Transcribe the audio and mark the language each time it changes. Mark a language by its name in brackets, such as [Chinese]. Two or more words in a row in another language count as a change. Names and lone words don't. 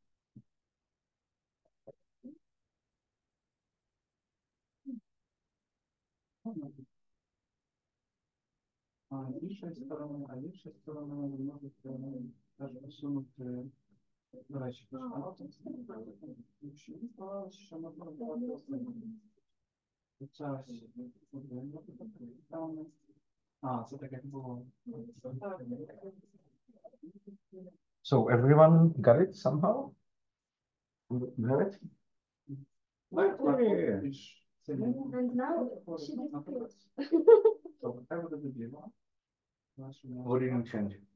[Ukrainian] А іншої сторони ви можете теж посунути, до речі, що можна робити. Це так як було. [English] So everyone got it somehow? Got it? And now she disappears. What did you change?